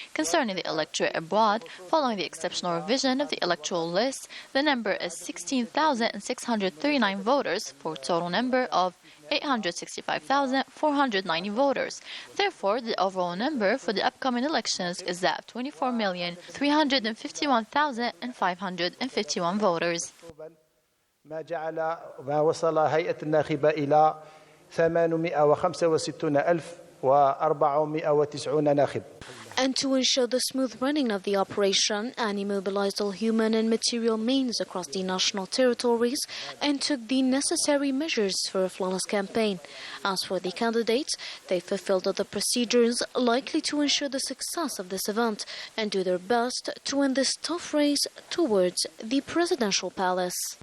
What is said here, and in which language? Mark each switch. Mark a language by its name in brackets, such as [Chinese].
[English] Concerning the electorate abroad, following the exceptional revision of the electoral list, the number is 16,639 voters for a total number of 865,490 voters. Therefore, the overall number for the upcoming elections is that of 24,351,551 voters. [Arabic] ما وصل هيئة الناخبة إلى 865,490 ناخب. [English] And to ensure the smooth running of the operation, ANI mobilized all human and material means across the national territories and took the necessary measures for a flawless campaign. As for the candidates, they fulfilled all the procedures likely to ensure the success of this event and do their best to win this tough race towards the presidential palace.